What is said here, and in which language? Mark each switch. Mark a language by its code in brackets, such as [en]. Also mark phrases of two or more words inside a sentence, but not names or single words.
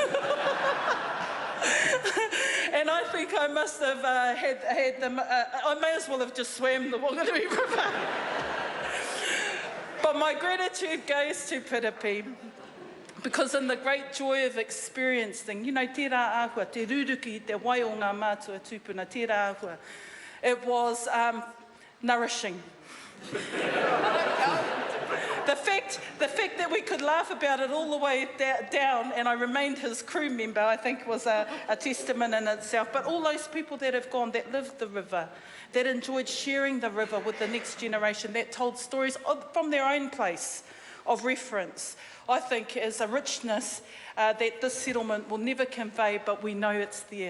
[en] And I think I must have had them, I may as well have just swam the Whanganui River. But my gratitude goes to Piripi, because in the great joy of experiencing, you know, [mi] te rā āhua, te ruruki, te wai o ngā mātua tūpuna, te rā āhua, [en] it was nourishing. The fact that we could laugh about it all the way down, and I remained his crew member, I think was a testament in itself. But all those people that have gone, that lived the river, that enjoyed sharing the river with the next generation, that told stories from their own place of reference, I think is a richness that this settlement will never convey, but we know it's there.